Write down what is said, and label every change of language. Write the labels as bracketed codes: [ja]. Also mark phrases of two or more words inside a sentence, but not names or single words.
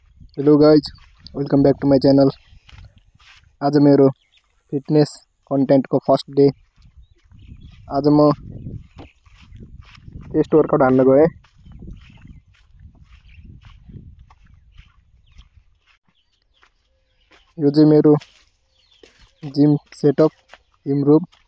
[en] hello guys, welcome back to my channel. [ne] आज मेरो [en] fitness content [ne] को [en] first day. [ne] आज म [en] chest workout [ne] हान्न गए। यो चाहिँ मेरो [en] gym setup, gym room.